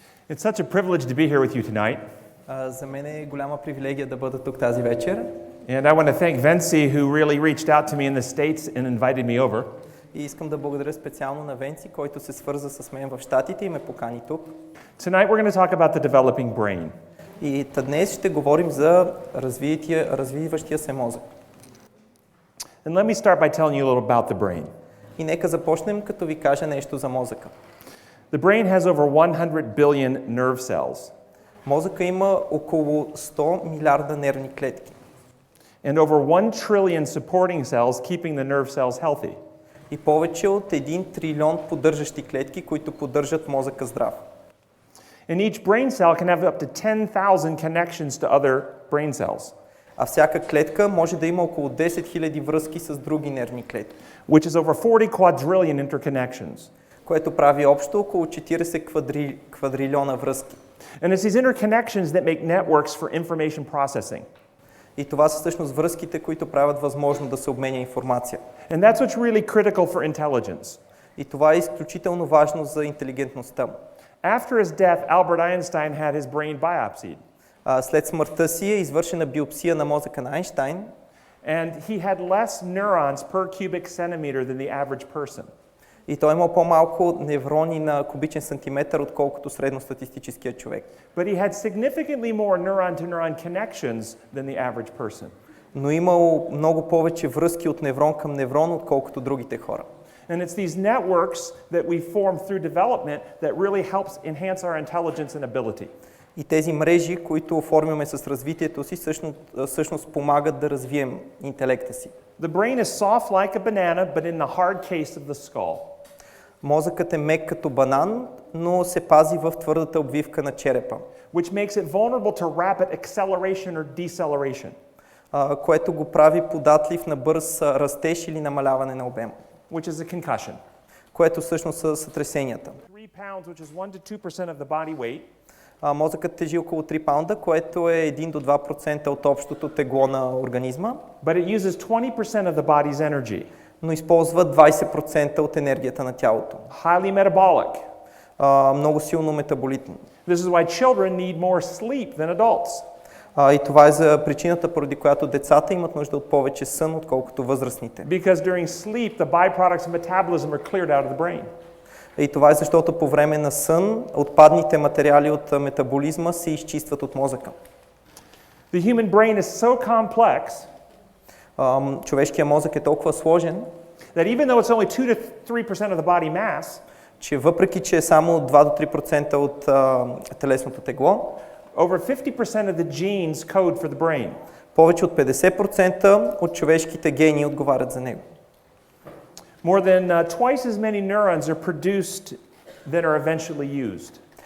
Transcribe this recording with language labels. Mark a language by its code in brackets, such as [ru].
[en] It's such a privilege to be here with you tonight. [bg] За мен е голяма привилегия да бъда тук тази вечер. [en] And I want to thank Venci who really reached out to me in the States and invited me over. [bg] И искам да благодаря специално на Венци, който се свърза с мен в Щатите и ме покани тук. [en] Tonight we're going to talk about the developing brain. [bg] И днес ще говорим за развиващия се мозък. [en] And let me start by telling you a little about the brain. [bg] И нека започнем като ви кажа нещо за мозъка. [en] The brain has over 100 billion nerve cells. [bg] Мозъка има около 100 милиарда нервни клетки. [en] And over 1 trillion supporting cells keeping the nerve cells healthy. [bg] И повече от 1 трилион поддържащи клетки, които поддържат мозъка здрав. [en] And each brain cell can have up to 10,000 connections to other brain cells. [bg] А всяка клетка може да има около 10 000 връзки с други нервни клетки. [en] Which is over 40 quadrillion interconnections. [bg] Което прави общо около 40 квадрилиона връзки. [en] And it's these interconnections that make networks for information processing. [bg] И това са всъщност връзките, които правят възможно да се обменя информация. [en] And that's what's really critical for intelligence. [bg] И това е изключително важно за интелигентността. [en] After his death, Albert Einstein had his brain biopsied. [bg] След смъртта си е извършена биопсия на мозъка на Айнщайн. [en] And he had less neurons per cubic centimeter than the average person. [bg] И той имал по-малко неврони на кубичен сантиметър, отколкото средностатистическия човек. [en] But he had significantly more neuron-to-neuron connections than the average person. [bg] Но имал много повече връзки от неврон към неврон, отколкото другите хора. [en] And it's these networks that we form through development that really helps enhance our intelligence and ability. [bg] И тези мрежи, които оформяме с развитието си, всъщност помагат да развием интелекта си. [en] The brain is soft like a banana, but in the hard case of the skull. [bg] Мозъкът е мек като банан, но се пази в твърдата обвивка на черепа. [en] Which makes it vulnerable to rapid acceleration or deceleration. [bg] Което го прави податлив на бърз растеж или намаляване на обема. [en] Which is a concussion. [bg] Което всъщност са сътресенията. [en] 3 pounds, which is 1 to 2% of the body weight. [bg] Мозъкът тежи около 3 паунда, което е 1 до 2% от общото тегло на организма. [en] But it uses 20% of the body's energy. [bg] Но използва 20% от енергията на тялото. [en] Highly metabolic. [bg] Много силно метаболитно. [en] This is why children need more sleep than adults. [bg] И това е за причината, поради която децата имат нужда от повече сън, отколкото възрастните. [en] Because during sleep, the byproducts of metabolism are cleared out of the brain. [bg] И това е защото по време на сън отпадните материали от метаболизма се изчистват от мозъка. [en] The human brain is so complex [bg] Човешкият мозък е толкова сложен, [en] that even though it's only 2 to 3% of the body mass, [bg] че въпреки, че е само 2 до 3% от телесното тегло, [en] over 50% of the genes code for the brain. [bg] повече от 50% от човешките гени отговарят за него. [en] More than twice as many neurons are produced than are eventually used.